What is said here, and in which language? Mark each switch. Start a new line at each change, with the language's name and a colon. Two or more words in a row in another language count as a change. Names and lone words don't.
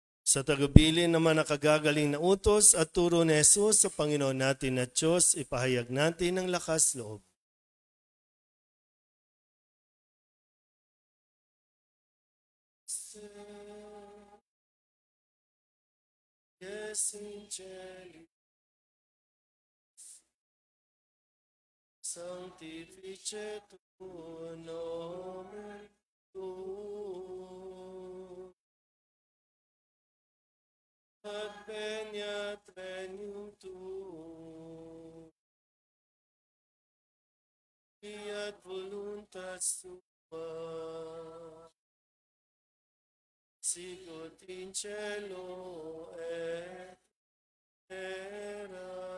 Filipino: Sa tagubilin naman nakagagaling na utos at turo ni Jesus sa Panginoon natin at Diyos, ipahayag natin ang lakas loob.
English: Yes, Angelic,
Latin: Sanctifice tuo nomen tuum, adveniat regnum tuum, fiat voluntas tua, sicut in cielo et terra.